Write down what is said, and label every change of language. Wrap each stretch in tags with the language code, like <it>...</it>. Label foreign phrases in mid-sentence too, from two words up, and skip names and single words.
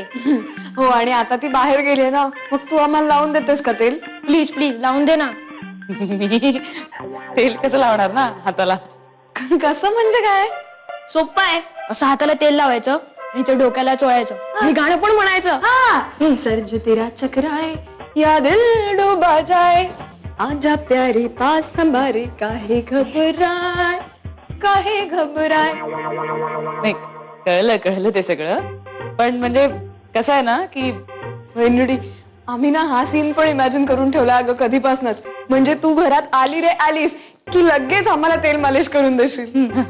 <mr>हो, आणि आता ती बाहेर गेली ना, मग तू आम्हाला लावून देतेस का तेल? प्लीज लावून दे ना. मी तेल कसं लावणार ना हाताला? कसं म्हणजे काय? सोप्पा आहे. असं हाताला तेल लावायचं आणि ते डोक्याला चोळायचं आणि गाणं पण म्हणायचं.</mr> <hi>सर्ज तेरा चक्राए या दिल डूबा जाए, आजा प्यारे पास हमारे, काहे घबराए.</hi> <mr>नाही कळलं ते सगळं, पण म्हणजे कसं आहे ना की वैनुडी, आम्ही ना हा सीन पण इमॅजिन करून ठेवला अगं कधीपासूनच. म्हणजे तू घरात आलीस की लगेच आम्हाला तेल मालिश करून देशील.</mr>